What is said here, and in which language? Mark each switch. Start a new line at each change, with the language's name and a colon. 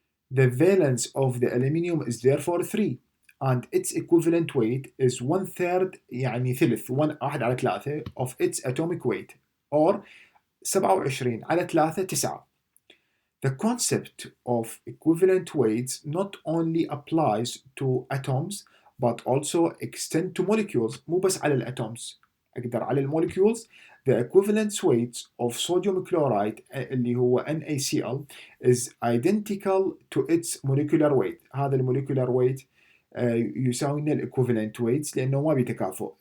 English: The valence of the aluminium is therefore 3 and its equivalent weight is 1/3
Arabic: يعني ثلث 1 على 3
English: of its atomic weight or 27 على 3 9. The concept of equivalent weights not only applies to atoms but also extend to molecules.
Arabic: مو بس على الatoms، أقدر على المولكيولز.
English: The equivalent weight of sodium chloride
Arabic: اللي هو
English: NaCl is identical to its molecular weight.
Arabic: هذا المولكيولار weight يساوي لنا equivalent weights لأنه ما بيتكافؤ.